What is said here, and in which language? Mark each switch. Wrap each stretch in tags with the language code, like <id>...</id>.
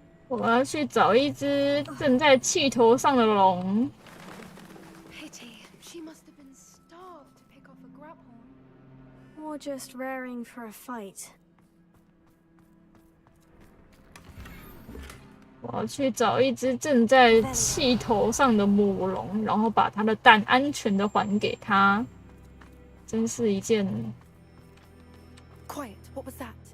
<zh>我要去找一只正在气头上的龙。</zh> <en>Pity, she must have been starved to pick off a grubhorn. Or just raring for a fight.</en> <zh>我要去找一只正在气头上的母龙，然后把它的蛋安全的还给它。真是一件。</zh> <en>Quiet, what was that?</en>